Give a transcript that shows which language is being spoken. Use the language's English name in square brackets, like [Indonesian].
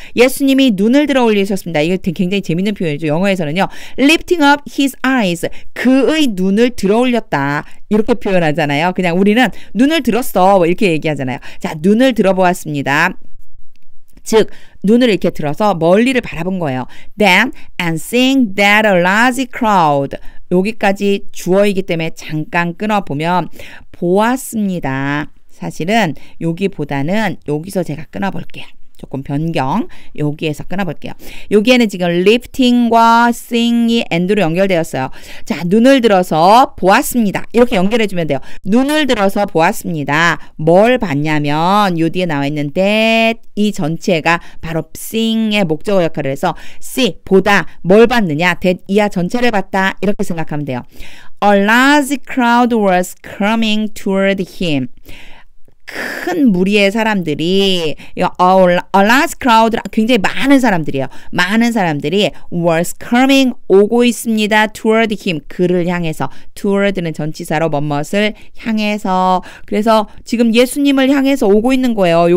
[Korean] 예수님이 눈을 들어 올리셨습니다. 이거 굉장히 재밌는 표현이죠. 영어에서는요. [English] Lifting up his eyes. [Korean] 그의 눈을 들어 올렸다. 이렇게 표현하잖아요. 그냥 우리는 눈을 들었어. 뭐 이렇게 얘기하잖아요. 자, 눈을 들어보았습니다. 즉, 눈을 이렇게 들어서 멀리를 바라본 거예요. [English] Then, and seeing that a large crowd. [Korean] 여기까지 주어이기 때문에 잠깐 끊어보면 보았습니다. 사실은 여기보다는 여기서 제가 끊어볼게요. 조금 변경, 여기에서 끊어볼게요. 여기에는 지금 lifting과 seeing이 and로 연결되었어요. 자, 눈을 들어서 보았습니다. 이렇게 연결해주면 돼요. 눈을 들어서 보았습니다. 뭘 봤냐면 요 뒤에 나와 있는 that 이 전체가 바로 seeing의 목적어 역할을 해서 see, 보다, 뭘 봤느냐 that 이하 전체를 봤다. 이렇게 생각하면 돼요. [English] A large crowd was coming toward him. [Korean] 큰 무리의 사람들이 [English] a large crowd [Korean] 굉장히 많은 사람들이에요. 많은 사람들이 [English] was coming [Korean] 오고 있습니다. [English] toward him [Korean] 그를 향해서 toward는 전치사로 뭐뭇을 향해서 그래서 지금 예수님을 향해서 오고 있는 거예요.